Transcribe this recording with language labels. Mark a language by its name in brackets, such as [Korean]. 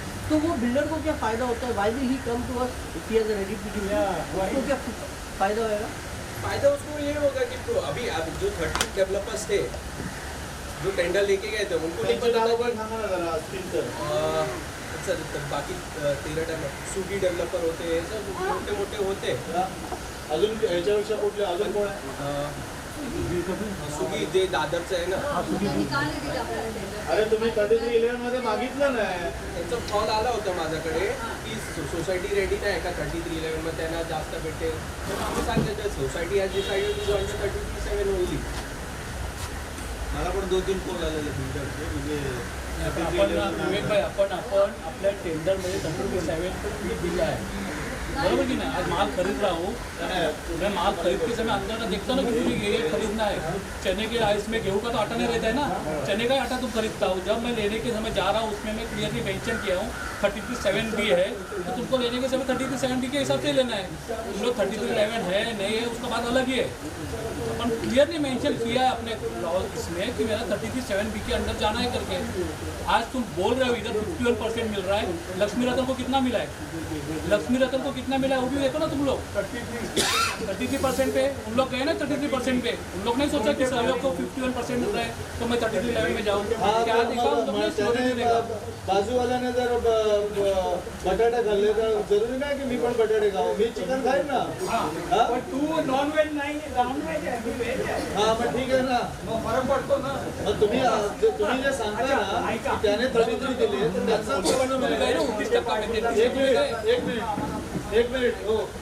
[Hindi] तो वो बिल्डर को क्या फ़ायदा होता है? [English] Why will he come to us if he has a ready PTC? [Hindi] उसको क्या फ़ायदा होएगा? फ़ायदा उसको ये होगा कि तो अभी जो 30 डेवलपर्स थे जो टेंडर लेके गए थे उनको नहीं पता सर. बाकी 13 डेवलपर सुगी डेवलपर होते हैं, [Marathi] सब मोठे मोठे होते. अजून ह्याच्यापेक्षा कुठले अजून कोण आहे? सुगी ते दादरचं आहे ना. अरे तुम्ही 3311 मध्ये मागितलं नाही. त्यांचा कॉल आला होता माझ्याकडे की सोसायटी रेडी नाही का 3311 मध्ये त्यांना जास्त भेटेल. तर आम्ही सांगितलं [English] Society has decided to join 3337 only. [Marathi] मला पण 2-3 कॉल आलेले बिल्डरचे, म्हणजे विवेक भाई आपण आपल्या टेंडरमध्ये 3337 दिलं आहे, [Hindi] बराबर कि नहीं? आज माल खरीद रहा हूँ, मैं माल खरीद के समय अंदर देखता हूँ ना कि मुझे ये खरीदना है. चने के राइस में गेहूँ का तो आटा नहीं रहता है ना, चने का आटा तुम खरीदता हूँ. जब मैं लेने के समय जा रहा हूँ उसमें मैं क्लियरली मेंशन किया हूँ 3337B है, तो तुमको लेने के समय 3337B के हिसाब से लेना है. तुम लोग 3311 है नहीं है उसका बात अलग ही है. अपन क्लियरली मेंशन किया है अपने लॉ इसमें कि मेरा 3337B के अंदर जाना है करके. आज तुम बोल रहे हो इधर 51% मिल रहा है, लक्ष्मी रतन को कितना मिला है? लक्ष्मी रतन को कितना मिला है वो भी देखो ना तुम लोग. 33% पे उन लोग गए ना 33% पे. उन लोग नहीं सोचा कि सहयोग को 51% मिल रहा है तो मैं 3311 में जाऊँ. क्या देखा उन लोग ने? स्टोरी नहीं देखा. [Marathi] बाजूवाल्याने जर बटाटे खाल्ले तर जरुरी नाही की मी पण बटाटे खाऊ. मी चिकन खाईन ना. तू नॉनव्हेज नाही, नॉनव्हेज आहे, मी व्हेज आहे. हा मग ठीक आहे ना, मग फरक पडतो ना. मग तुम्ही जे सांगताय ना की त्याने 33 दिले तर त्यांचा एक मिनिट हो.